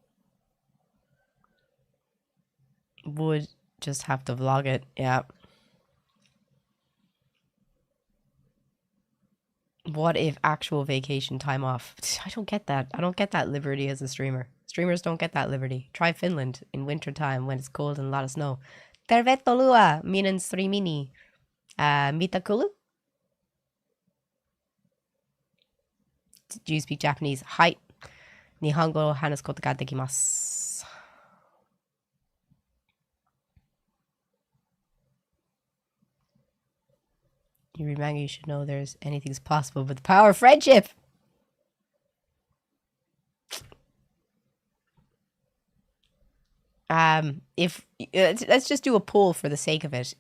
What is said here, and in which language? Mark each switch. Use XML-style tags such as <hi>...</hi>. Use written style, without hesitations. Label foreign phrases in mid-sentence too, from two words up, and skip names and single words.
<en>Would just have to vlog it, yeah. What if actual vacation time off? I don't get that. I don't get that liberty as a streamer. Streamers don't get that liberty. Try Finland in winter time when it's cold and a lot of snow.</en> <fi>Tervetuloa minun streamini. Mitakulu?</fi> <en>Do you speak Japanese? Hai.</en> <ja>日本語 話す こと が できます.</ja> <en>You read manga, you should know there's anything's possible with the power of friendship. If let's just do a poll for the sake of it.</en>